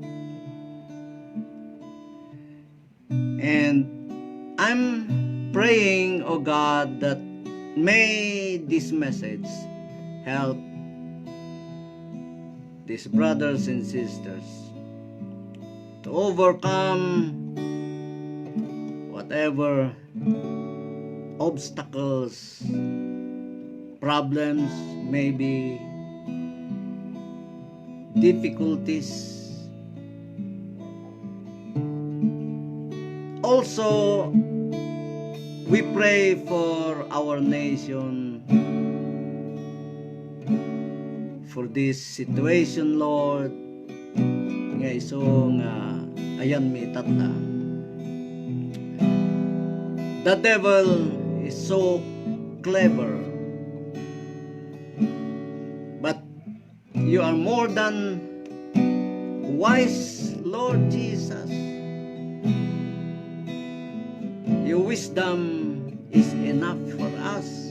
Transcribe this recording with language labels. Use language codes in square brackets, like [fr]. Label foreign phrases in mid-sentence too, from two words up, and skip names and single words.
[en] And I'm praying, oh God, that may this message help these brothers and sisters to overcome whatever obstacles, problems, maybe difficulties. Also, we pray for our nation, for this situation, Lord. [ilo] Nga iso nga ayan mi tata. [en] The devil is so clever, but you are more than wise, Lord Jesus. Your wisdom is enough for us.